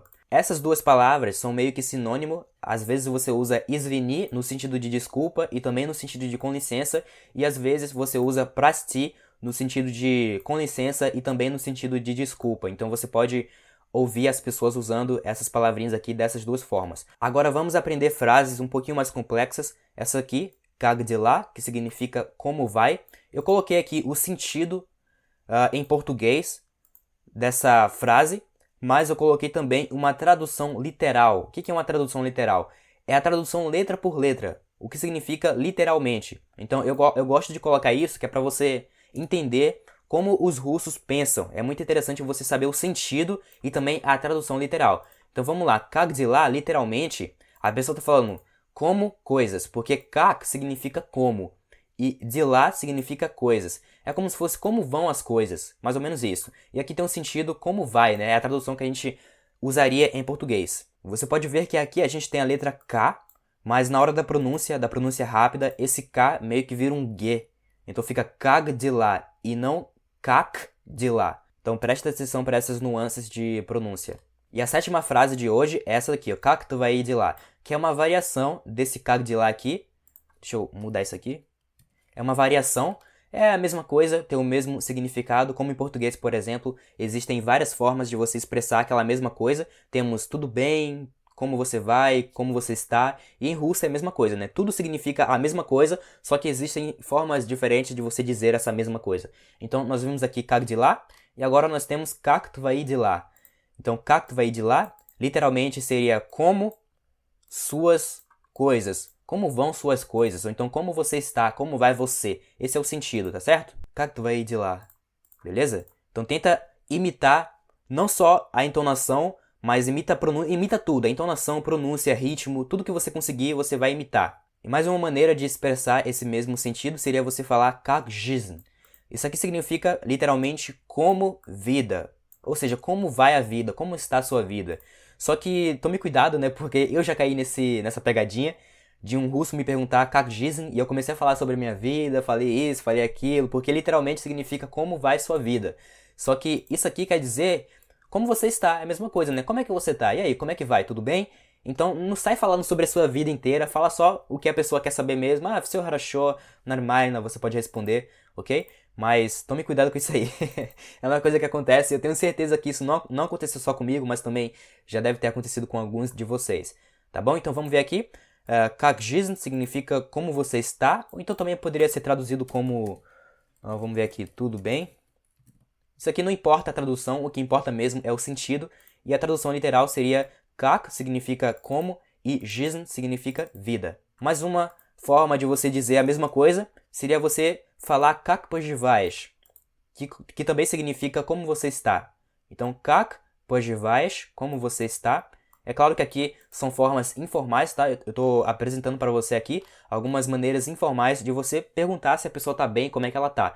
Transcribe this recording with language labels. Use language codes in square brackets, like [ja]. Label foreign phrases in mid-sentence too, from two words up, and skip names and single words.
[pt] Essas duas palavras são meio que sinônimo. Às vezes você usa извини no sentido de desculpa e também no sentido de com licença. E às vezes você usa прости no sentido de com licença e também no sentido de desculpa. Então você pode ouvir as pessoas usando essas palavrinhas aqui dessas duas formas. Agora vamos aprender frases um pouquinho mais complexas. Essa aqui, [ru] как дела, [pt] que significa como vai. Eu coloquei aqui o sentido em português dessa frase, mas eu coloquei também uma tradução literal. O que é uma tradução literal? É a tradução letra por letra, o que significa literalmente. Então eu gosto de colocar isso, que é para você entender como os russos pensam. É muito interessante você saber o sentido e também a tradução literal. Então vamos lá, [ru] как дела, [pt] literalmente, a pessoa está falando como coisas, porque как significa como e дела significa coisas. É como se fosse como vão as coisas, mais ou menos isso. E aqui tem um sentido como vai, né? É a tradução que a gente usaria em português. Você pode ver que aqui a gente tem a letra K, mas na hora da pronúncia rápida, esse K meio que vira um G. Então fica [ru] как дела [pt] e não [ru] как дела. [pt] Então presta atenção para essas nuances de pronúncia. E a sétima frase de hoje é essa daqui, [ru] как твои дела, [pt] que é uma variação desse [ru] как дела [pt] aqui. Deixa eu mudar isso aqui. É uma variação, é a mesma coisa, tem o mesmo significado, como em português, por exemplo, existem várias formas de você expressar aquela mesma coisa. Temos tudo bem, como você vai, como você está, e em russo é a mesma coisa, né? Tudo significa a mesma coisa, só que existem formas diferentes de você dizer essa mesma coisa. Então, nós vimos aqui [ru] как дела, [pt] e agora nós temos [ru] как твои дела. [pt] Então, [ru] как твои дела, [pt] literalmente seria como suas coisas. Como vão suas coisas? Ou então, como você está? Como vai você? Esse é o sentido, tá certo? [ru] Как твои дела? [pt] Beleza? Então, tenta imitar não só a entonação, mas imita tudo. A entonação, pronúncia, ritmo, tudo que você conseguir, você vai imitar. E mais uma maneira de expressar esse mesmo sentido seria você falar [ru] как жизнь. [pt] Isso aqui significa, literalmente, como vida. Ou seja, como vai a vida, como está a sua vida. Só que tome cuidado, né? Porque eu já caí nessa pegadinha de um russo me perguntar [ru] как жизнь, [pt] e eu comecei a falar sobre a minha vida, falei isso, falei aquilo, porque literalmente significa como vai sua vida. Só que isso aqui quer dizer como você está, é a mesma coisa, né? Como é que você está? E aí, como é que vai? Tudo bem? Então, não sai falando sobre a sua vida inteira, fala só o que a pessoa quer saber mesmo. [ru] Ah, все хорошо, нормально, [pt] você pode responder, ok? Mas tome cuidado com isso aí. É uma coisa que acontece, eu tenho certeza que isso não aconteceu só comigo, mas também já deve ter acontecido com alguns de vocês. Tá bom? Então vamos ver aqui. [ru] Как жизнь [pt] significa como você está, ou então também poderia ser traduzido como... vamos ver aqui, tudo bem? Isso aqui não importa a tradução, o que importa mesmo é o sentido, e a tradução literal seria как significa como e жизнь significa vida. Mais uma forma de você dizer a mesma coisa seria você falar [ru] как поживаешь, [pt] que também significa como você está. Então, [ru] как поживаешь, [pt] como você está. É claro que aqui são formas informais, tá? Eu estou apresentando para você aqui algumas maneiras informais de você perguntar se a pessoa está bem, como é que ela está.